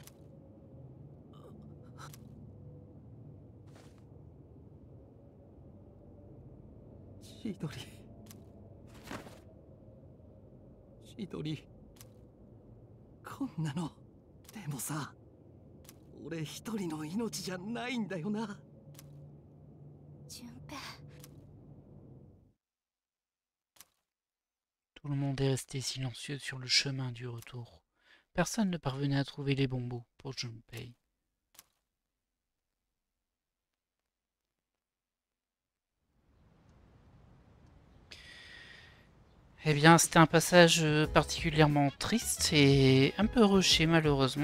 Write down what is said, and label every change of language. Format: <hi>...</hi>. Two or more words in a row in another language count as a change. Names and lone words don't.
<ja>千鳥。千鳥。こんなの。でもさ、俺一人の命じゃないんだよな。順平。</ja> <fr>Tout le monde est resté silencieux sur le chemin du retour. Personne ne parvenait à trouver les bons mots pour Junpei. Eh bien, c'était un passage particulièrement triste et un peu rushé malheureusement.</fr>